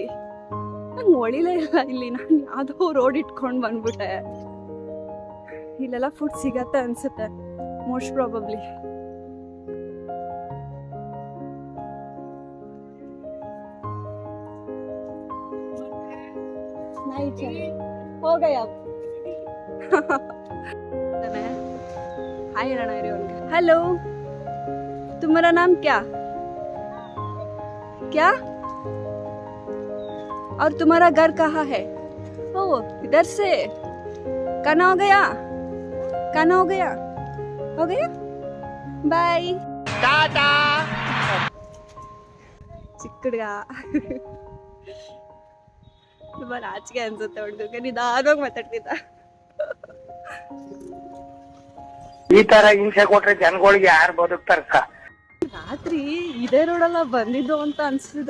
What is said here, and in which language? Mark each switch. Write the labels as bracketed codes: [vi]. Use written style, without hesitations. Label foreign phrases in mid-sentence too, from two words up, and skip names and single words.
[kn] ನಂಗೆ ಒಳಿಲೇ ಇಲ್ಲ ಇಲ್ಲಿ. ನಾನು ಯಾವುದೋ ರೋಡ್ ಇಟ್ಕೊಂಡು ಬಂದ್ಬಿಟ್ಟೆ. ಇಲ್ಲೆಲ್ಲ ಫುಡ್ ಸಿಗತ್ತೆ ಅನ್ಸುತ್ತೆ [en] most probably. [hi] ಹೋಗಯ್ಯ हाय रणा हेलो तुम्हारा नाम क्या क्या और तुम्हारा घर कहाँ है? ओ इधर से खाना हो गया? खाना हो गया? हो गया? [en] bye tata [kn] ಚಿಕ್ಕಡ್ಗ ತುಂಬ ನಾಚಿಕೆ ಅನ್ಸುತ್ತೆ ಹುಡುಗಕ್ಕೆ. ನಿಧಾನವಾಗಿ ಮಾತಾಡ್ತಿದ್ದ. ಈ ತರ ಹಿಂಸೆ ಕೊಟ್ರೆ ಜನಗಳಿಗೆ ಯಾರು ಬದುಕ್ತಾರಕ್ಕ? ರಾತ್ರಿ ಇದೇ ರೋಡಲ್ಲ ಬಂದಿದ್ದು ಅಂತ ಅನ್ಸಿದೆ.